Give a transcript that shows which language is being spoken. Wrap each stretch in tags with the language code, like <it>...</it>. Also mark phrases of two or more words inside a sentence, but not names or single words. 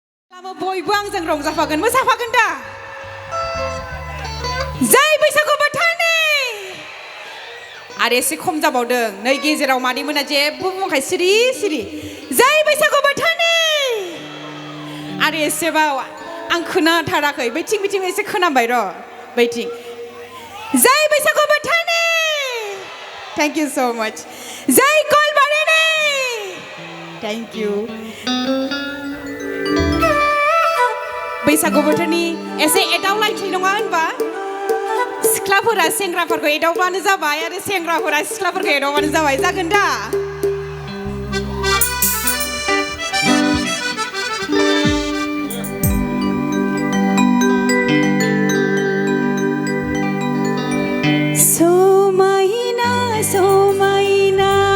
<brx>लामा बयबो आंजों रंजाफागोन मोसाफागोन दा जै बैसागु बोथोरनि आरो एसे खम जाबावदों नै गेजेराव मादैमोना जेबो बुङाखै सिरि सिरि जै बैसागु बोथोरनि आरो एसेबाव आं खोनाथाराखै बैथिं बिथिं एसे खोनाबाय र' बैथिं जै बैसागु बोथोरनि</brx> <en>thank you so much</en> <brx>जै कलबारिनि</brx> <en>thank you</en> <brx>बैसागु बोथोरनि एसे एदावलायथि नङा होनबा सिख्लाफोरा सेंग्राफोरखौ एदावबानो जाबाय आरो सेंग्राफोरा सिख्लाफोरखौ एदावबानो जाबाय जागोन दा समायना समायना</brx>